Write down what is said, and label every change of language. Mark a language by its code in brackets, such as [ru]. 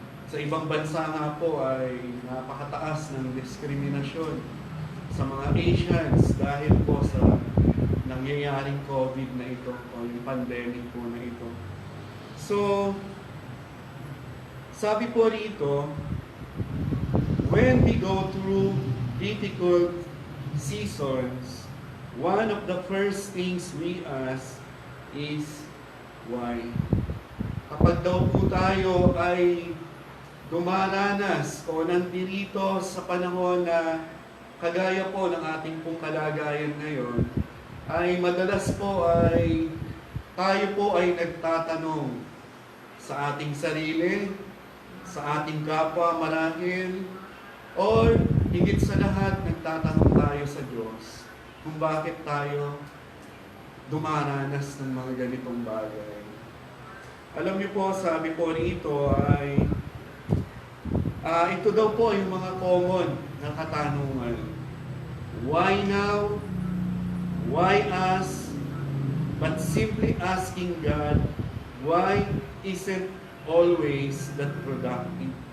[tl] Sa ibang bansa nga po ay napakataas ng diskriminasyon sa mga Asians dahil po sa nangyayaring COVID na ito o yung pandemic po na ito. [en] So, [tl] sabi po rito, [en] when we go through difficult seasons, one of the first things we ask is why? [tl] Kapag daw po tayo ay dumaranas o nandirito sa panahon na kagaya po ng ating pong kalagayan ngayon, ay madalas po ay tayo po ay nagtatanong sa ating sarili, sa ating kapwa marahil, or higit sa lahat, nagtatanong tayo sa Diyos kung bakit tayo dumaranas ng mga ganitong bagay. Alam niyo po, sabi po rito ay ito daw po yung mga common na katanungan. [en] Why now? Why us? But simply asking God, why isn't always that productive?